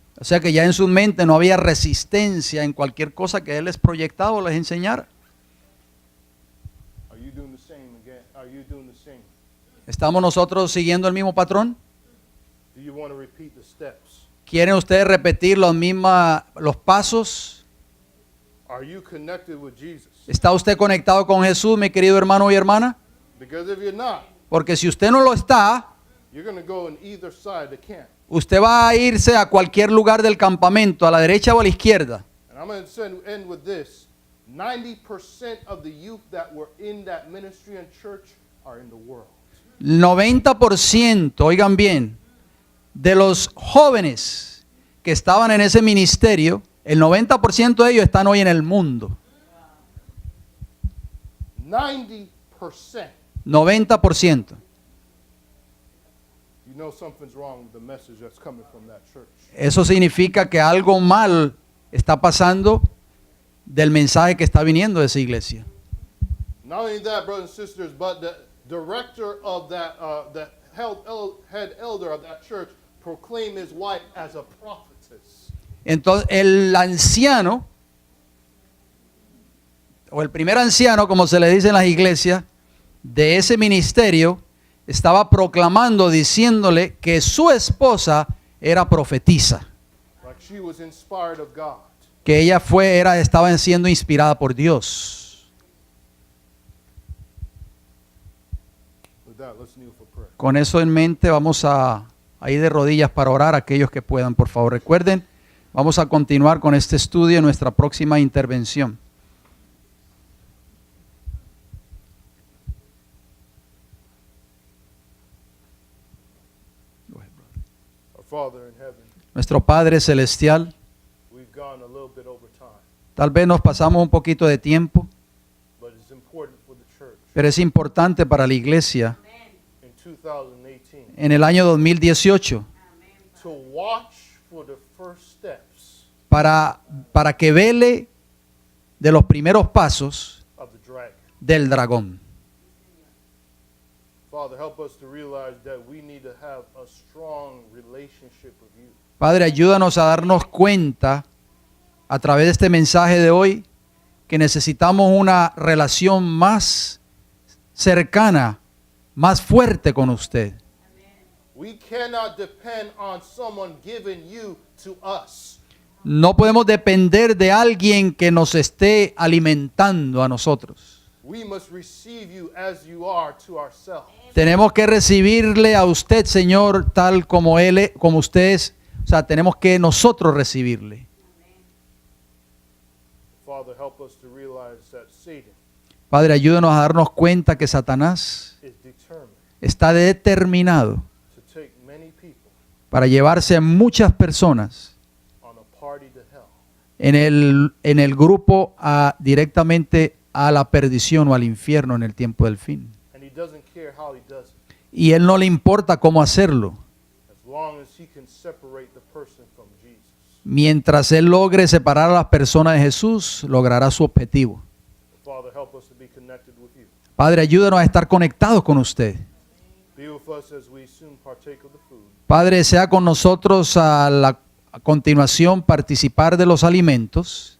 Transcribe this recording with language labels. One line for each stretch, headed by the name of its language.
Spanish: O sea que ya en su mente no había resistencia en cualquier cosa que él les proyectaba o les enseñara.
English: Are you doing the same again? Are you doing the same?
Spanish: ¿Estamos nosotros siguiendo el mismo patrón?
English: Do you want to repeat the steps?
Spanish: ¿Quieren ustedes repetir los pasos?
English: Are you connected with Jesus?
Spanish: ¿Está usted conectado con Jesús, mi querido hermano y hermana?
English: Because if you're not,
Spanish: Porque si usted no lo está,
English: you're going to go on either side of the camp.
Spanish: usted va a irse a cualquier lugar del campamento, a la derecha o a la izquierda.
English: And I'm going to end with this. 90% of the youth that were in that ministry and church are in the world.
Spanish: 90%, oigan bien, de los jóvenes que estaban en ese ministerio, el 90% de ellos están hoy en el mundo.
English: 90%.
Spanish: 90%.
English: You know something's wrong with the message that's coming from that church.
Spanish: Eso significa que algo mal está pasando del mensaje que está viniendo de esa iglesia.
English: Not only that, brothers and sisters, but the director of that, the head elder of that church proclaimed his wife as a prophetess.
Spanish: Entonces, el anciano, o el primer anciano, como se le dice en las iglesias, de ese ministerio estaba proclamando, diciéndole que su esposa era profetisa,
English: like she was inspired of God.
Spanish: que ella estaba siendo inspirada por Dios.
English: With that, let's kneel for prayer.
Spanish: Con eso en mente vamos a ir de rodillas para orar, aquellos que puedan, por favor. Recuerden, vamos a continuar con este estudio en nuestra próxima intervención.
English: Our Father in heaven,
Spanish: Nuestro Padre Celestial,
English: we've gone a little bit over time,
Spanish: tal vez nos pasamos un poquito de tiempo,
English: but it's important for the church
Spanish: pero es importante para la iglesia
English: in 2018
Spanish: en el año 2018
English: to watch for the first steps
Spanish: para que vele de los primeros pasos
English: of the dragon.
Spanish: del dragón.
English: Father, help us to realize that we need to have a strong relationship with you.
Spanish: Padre, ayúdanos a darnos cuenta a través de este mensaje de hoy que necesitamos una relación más cercana, más fuerte con usted.
English: We cannot depend on someone giving you to us.
Spanish: No podemos depender de alguien que nos esté alimentando a nosotros.
English: We must receive you as you are to ourselves.
Spanish: Tenemos que recibirle a usted, Señor, tal como como usted es. O sea, tenemos que nosotros recibirle.
English: Father, help us to realize that Satan
Spanish: Padre, ayúdanos a darnos cuenta que Satanás
English: is determined
Spanish: está determinado
English: to take many people
Spanish: para llevarse a muchas personas
English: on a party to hell.
Spanish: en el grupo directamente a la perdición o al infierno en el tiempo del fin.
English: And he doesn't care how he does it,
Spanish: Y él no le importa cómo hacerlo,
English: as long as he can separate the person from Jesus.
Spanish: mientras él logre separar a las personas de Jesús, logrará su objetivo.
English: Father, help us to be connected with you.
Spanish: Padre, ayúdanos a estar conectados con usted.
English: Be with us as we soon partake of the food.
Spanish: Padre, sea con nosotros a continuación participar de los alimentos.